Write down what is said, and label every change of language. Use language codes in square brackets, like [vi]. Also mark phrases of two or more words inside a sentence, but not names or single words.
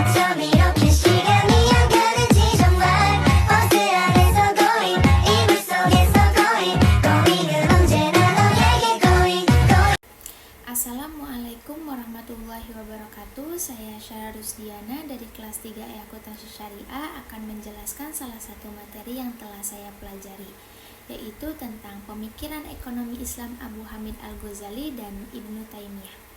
[ko] 밤 이렇게 시간이 안 가는지 정말 버스 안에서 going 이불 속에서 going 언제나 너에게 going. [ar] السلام عليكم ورحمة الله وبركاته. [id] Saya Syara Rusdiana dari kelas 3E Akuntansi Syariah akan menjelaskan salah satu materi yang telah saya pelajari, yaitu tentang pemikiran ekonomi Islam Abu Hamid Al-Ghazali dan Ibnu Taimiyah.